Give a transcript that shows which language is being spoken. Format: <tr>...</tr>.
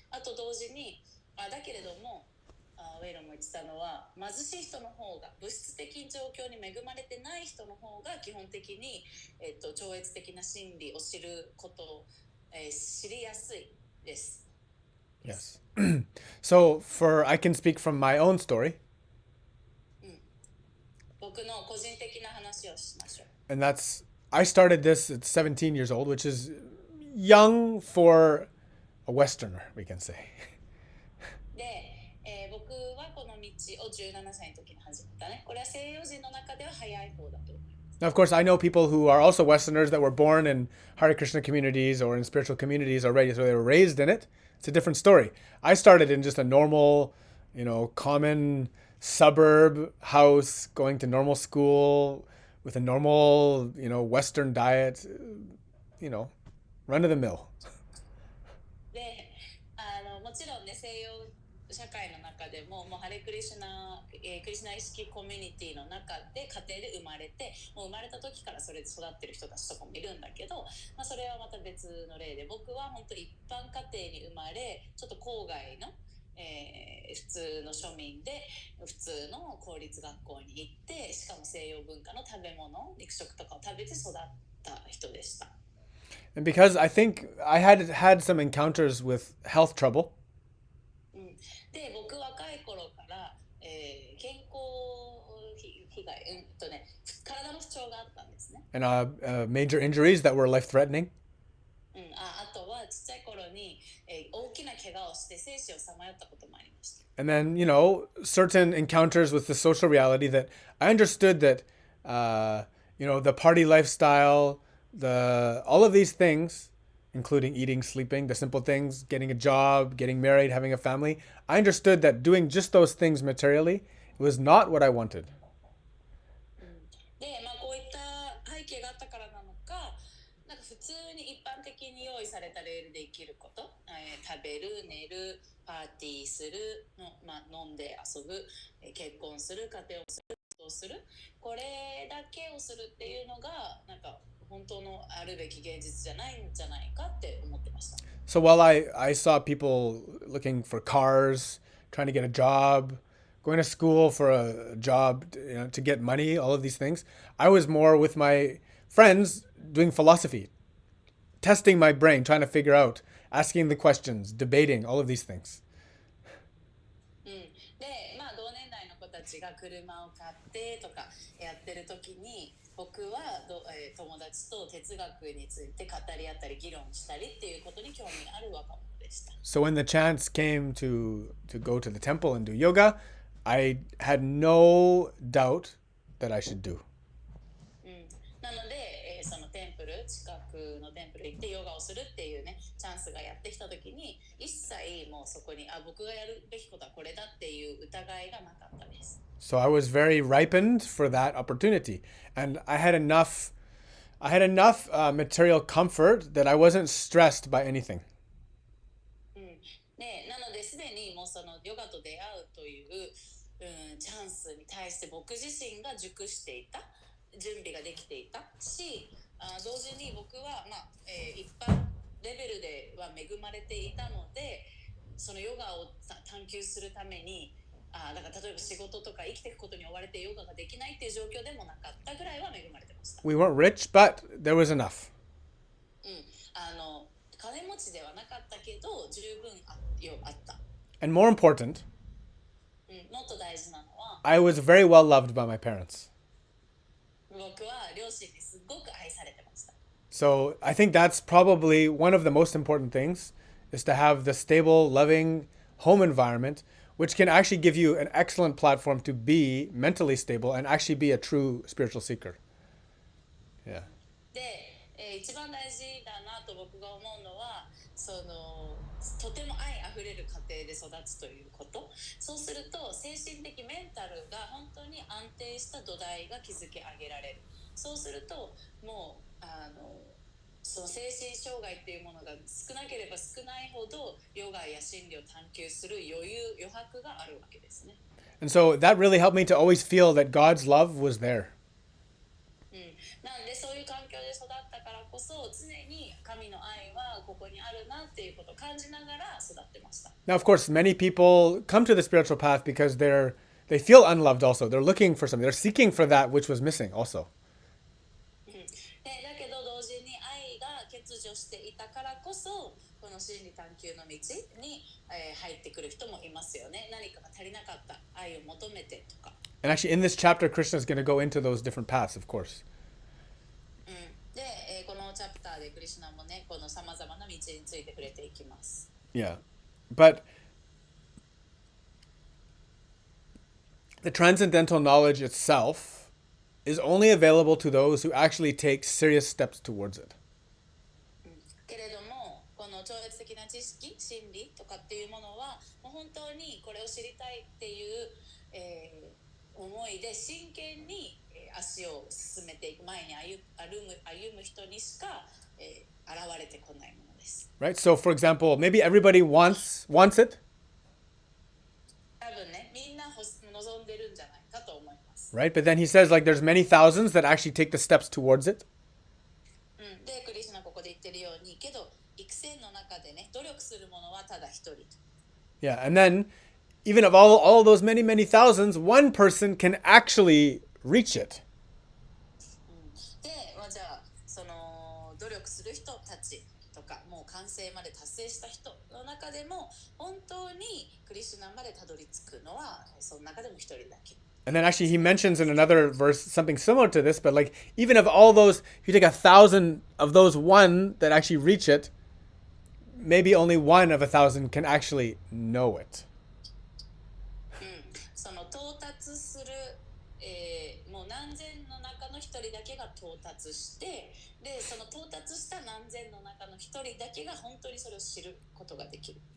<ja>あと同時にだけれどもウェイロも言ってたのは、貧しい人の方が、物質的状況に恵まれてない人の方が基本的に、超越的な真理を知ることを、知りやすいです。</ja> <en>Yes. So I can speak from my own story.</en> <ja>僕の個人的な話をしましょう。</ja> <en>And I started this at 17 years old, which is young for a Westerner, we can say.</en> <ja>で、僕はこの道を17歳の時に始めたね。これは西洋人の中では早い方だと思います。</ja> <en>Now, of course, I know people who are also Westerners that were born in Hare Krishna communities or in spiritual communities already, so they were raised in it. It's a different story. I started in just a normal, common suburb house, going to normal school with a normal, Western diet, run of the mill.</en> <ja>で、もちろんね、西洋社会の中でも、もうハレクリシュナ、クリシュナ意識コミュニティの中で家庭で生まれて、もう生まれた時からそれで育ってる人たちとかもいるんだけど、それはまた別の例で、僕は本当一般家庭に生まれ、ちょっと郊外の、普通の庶民で普通の公立学校に行って、しかも西洋文化の食べ物、肉食とかを食べて育った人でした。</ja> <en>And because I think I had some encounters with health trouble.</en> <ja>で、僕若い頃から、健康被害、体の不調があったんですね。</ja> <en>And major injuries that were life-threatening.</en> <ja>あとはちっちゃい頃に、大きな怪我をして生死をさまよったこともありました。</ja> <en>And then, certain encounters with the social reality that I understood that, the party lifestyle, all of these things, including eating, sleeping, the simple things, getting a job, getting married, having a family, I understood that doing just those things materially was not what I wanted.</en> <ja>で、こういった背景があったからなのか、普通に一般的に用意されたレールで生きること、食べる、寝る、パーティーするの、飲んで遊ぶ、結婚する、家庭をする、をする、これだけをするっていうのが本当のあるべき現実じゃないんじゃないかって思ってました。</ja> <en>So while I saw people looking for cars, trying to get a job, going to school for a job, to get money, all of these things, I was more with my friends doing philosophy, testing my brain, trying to figure out, asking the questions, debating, all of these things.</en> <ja>で、同年代の子たちが車を買ってとかやってる時に、僕は友達と哲学について語り合ったり議論したりっていうことに興味ある若者でした。</ja> <en>So when the chance came to go to the temple and do yoga, I had no doubt that I should do.</en> <ja>なので、そのテンプル、近くのテンプル行ってヨガをするっていうね、チャンスがやってきた時に、一切もうそこに僕がやるべきことはこれだっていう疑いがなかったです。</ja> <en>So I was very ripened for that opportunity, and I had enough material comfort that I wasn't stressed by anything.</en> <ja>なのですでにもうそのヨガと出会うという、チャンスに対して僕自身が熟していた、準備ができていたし、同時に僕は、一般レベルでは恵まれていたので、そのヨガを探求するためにだから例えば仕事とか生きていくことに追われてヨガができないっていう状況でもなかったぐらいは恵まれてました。</ja> <en>We weren't rich, but there was enough.</en> <ja>金持ちではなかったけど十分あった。</ja> <en>And more important,</en> <ja>もっと大事なのは、</ja> <en>I was very well loved by my parents.</en> <ja>僕は両親にすごく愛されてました。</ja> <en>So I think that's probably one of the most important things, is to have the stable, loving home environment which can actually give you an excellent platform to be mentally stable and actually be a true spiritual seeker. Yeah.</en> <ja>で、一番大事だなと僕が思うのは、とても愛あふれる家庭で育つということ。そうすると精神的メンタルが本当に安定した土台が築き上げられる。そうするともうその精神障害っていうものが少なければ少ないほどヨガや真理を探求する余白があるわけですね。</ja> <en>And so that really helped me to always feel that God's love was there.</en> <ja>なんでそういう環境で育ったからこそ常に神の愛はここにあるなっていうことを感じながら育ってました。</ja> <en>Now, of course, many people come to the spiritual path because they feel unloved also. They're looking for something. They're seeking for that which was missing also.</en> <ja>だけど同時に愛が欠如していたからこそこの真理探求の道に入ってくる人もいますよね。何かが足りなかった愛を求めてとか。</ja> <en>And actually, in this chapter, Krishna is going to go into those different paths, of course.</en> <ja>で、このチャプターでクリシュナもね、この様々な道について触れていきます。</ja> <en>Yeah. But the transcendental knowledge itself is only available to those who actually take serious steps towards it.</en> <ja>けれども、この超越的な知識、真理とかっていうものは、もう本当にこれを知りたいっていう、思いで真剣に足を進めていく前に歩む人にしか、現れてこないものです。</ja> <en>Right? So, for example, maybe everybody wants it.</en> <ja>多分ね、みんな望んでるんじゃないかと思います。</ja> <en>Right? But then he says, like, there's many thousands that actually take the steps towards it.</en> <ja>で、クリシュナここで言ってるように、けど育成の中でね、努力するものはただ一人。</ja> <en>Yeah, and then even of all those many, many thousands, one person can actually reach it.</en> <ja>で、じゃあその努力する人たちとか、もう完成まで達成した人の中でも本当にクリシュナまでたどり着くのはその中でも一人だけ。</ja> <en>And then actually he mentions in another verse something similar to this, but like even of all those, if you take 1,000 of those one that actually reach it, maybe only one of 1,000 can actually know it.</en> <ja>その到達する、もう何千の中の一人だけが到達して、でその到達した何千の中の一人だけが本当にそれを知ることができる。</ja>